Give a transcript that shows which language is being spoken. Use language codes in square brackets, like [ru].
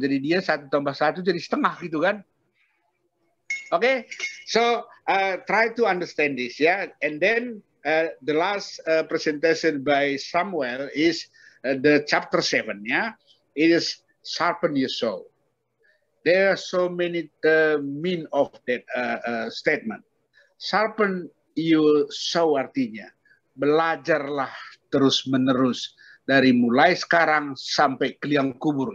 [id] Jadi dia 1 tambah 1 jadi setengah gitu kan. [en] Okay, so try to understand this, yeah. And then the last presentation by Samuel is the chapter 7, yeah. It is sharpen your soul. There are so many mean of that statement. Sharpen your soul [id] artinya belajarlah terus menerus dari mulai sekarang sampai ke liang kubur.